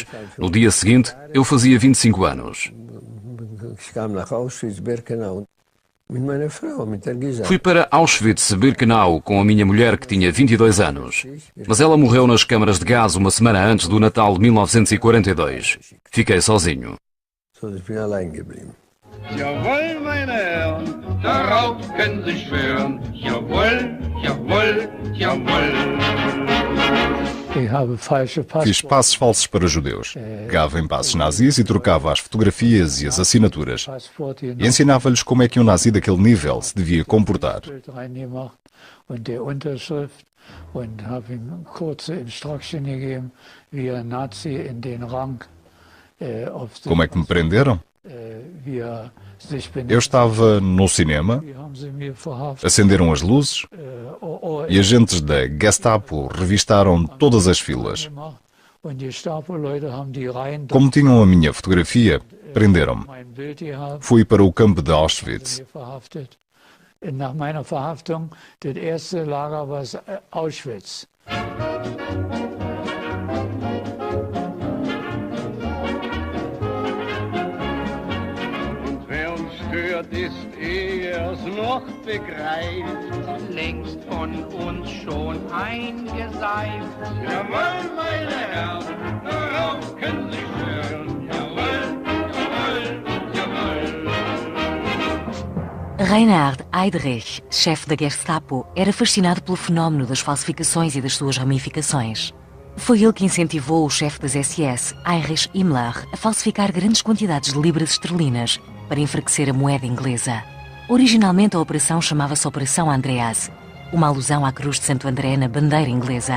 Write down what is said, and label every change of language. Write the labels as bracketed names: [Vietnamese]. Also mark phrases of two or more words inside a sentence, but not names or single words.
[Portuguese] No dia seguinte, eu fazia 25 anos. Fui para Auschwitz-Birkenau com a minha mulher que tinha 22 anos. Mas ela morreu nas câmaras de gás uma semana antes do Natal de 1942. Fiquei sozinho. [German] Jawohl, meine Herren, darauf können Sie schwören. Jawohl, jawohl, jawohl. [Portuguese] Fiz passes falsos para judeus. Pegava em passes nazis e trocava as fotografias e as assinaturas. E ensinava-lhes como é que um nazi daquele nível se devia comportar. Como é que me prenderam? Eu estava no cinema, acenderam as luzes e agentes da Gestapo revistaram todas as filas. Como tinham a minha fotografia, prenderam-me. Fui para o campo de Auschwitz. [German] Nach meiner Verhaftung, das erste Lager war Auschwitz. Ist er's noch begreift, längst von uns schon eingeseift. Jawohl, meine Herren, darauf können Sie schwören. Jawohl, jawohl, jawohl. [Portuguese] Reinhard Heydrich, chefe da Gestapo, era fascinado pelo fenómeno das falsificações e das suas ramificações. Foi ele que incentivou o chefe das SS, Heinrich Himmler, a falsificar grandes quantidades de libras esterlinas para enfraquecer a moeda inglesa. Originalmente a operação chamava-se Operação Andreas, uma alusão à cruz de Santo André na bandeira inglesa.